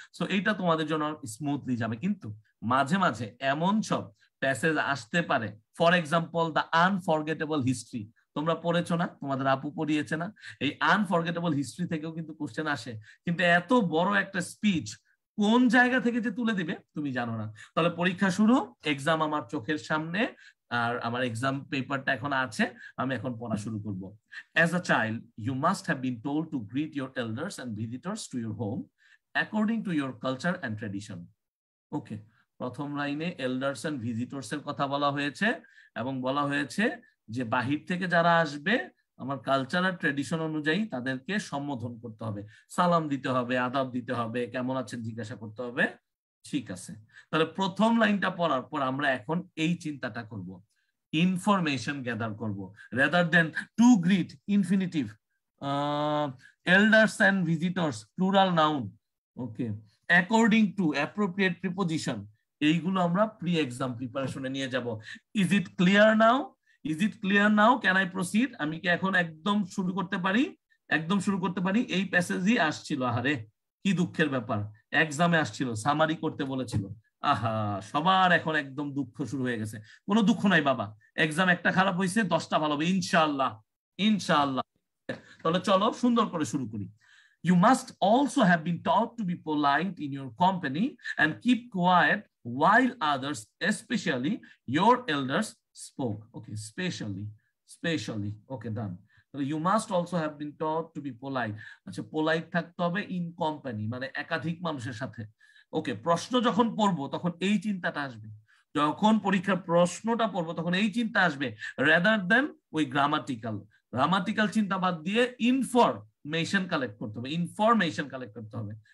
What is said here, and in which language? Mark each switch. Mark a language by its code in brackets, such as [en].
[bn] So এইটা তোমাদের জন্য স্মুথলি যাবে, কিন্তু মাঝে মাঝে এমন সব প্যাসেজ আসতে পারে, for example the unforgettable history, তোমরা পড়েছো না, তোমাদের আপু পড়িয়েছে না, এই আনফরগেটেবল হিস্ট্রি থেকেও কিন্তু কোশ্চেন আসে। কিন্তু এত বড় একটা স্পিচ কোন জায়গা থেকে যে তুলে দিবে তুমি জানো না। তাহলে পরীক্ষা শুরু, এক্সাম আমার চোখের সামনে, আর আমার এক্সাম পেপারটা এখন আছে, আমি এখন পড়া শুরু করব। [en] As a child, you must have been told to greet your elders and visitors to your home according to your culture and tradition. [bn] ওকে, প্রথম লাইনে এল্ডার্স এন্ড ভিজিটরস এর কথা বলা হয়েছে, এবং বলা হয়েছে যে বাহির থেকে যারা আসবে আমার কালচার আর ট্রেডিশন অনুযায়ী তাদেরকে সম্বোধন করতে হবে, সালাম দিতে হবে, আদাব দিতে হবে, কেমন আছেন জিজ্ঞাসা করতে হবে। ঠিক আছে, তাহলে প্রথম লাইনটা পড়ার পর আমরা এখন এই চিন্তাটা করব, ইনফরমেশন গ্যাদার করব, [en] rather than [bn] two grit infinitive, elders and ভিজিটরস plural noun, okay, according to appropriate preposition, এইগুলো আমরা প্রি এক্সাম প্রিপারেশনে নিয়ে যাব। [en] Is it clear now? Is it clear now? Can I proceed? [bn] আমি কি এখন একদম শুরু করতে পারি? একদম শুরু করতে পারি। এই প্যাসেজই আসছিল, আহারে কি দুঃখের ব্যাপার, এক্সামে আসছিল, সামারি করতে বলেছিল, আহা সবার এখন একদম দুঃখ শুরু হয়ে গেছে। কোনো দুঃখ নাই বাবা, এক্সাম একটা খারাপ হয়েছে 10টা ভালো হবে ইনশাআল্লাহ, ইনশাআল্লাহ। তাহলে চলো সুন্দর করে শুরু করি। [en] You must also have been taught to be polite in your company and keep quiet while others, especially your elders, spoke. Okay, spatially. Okay, done. So you must also have been taught to be polite. [bn] আচ্ছা, polite থাকতে হবে [en] in company, [bn] মানে একাধিক মানুষের সাথে। ওকে, প্রশ্ন যখন পড়বো তখন এই চিন্তাটা আসবে, যখন পরীক্ষার প্রশ্নটা পড়বো তখন এই চিন্তা আসবে, [en] rather than [bn] ওই গ্রামাটিক্যাল চিন্তা বাদ দিয়ে ইনফরমেশন কালেক্ট করতে হবে, ইনফরমেশন কালেক্ট করতে হবে।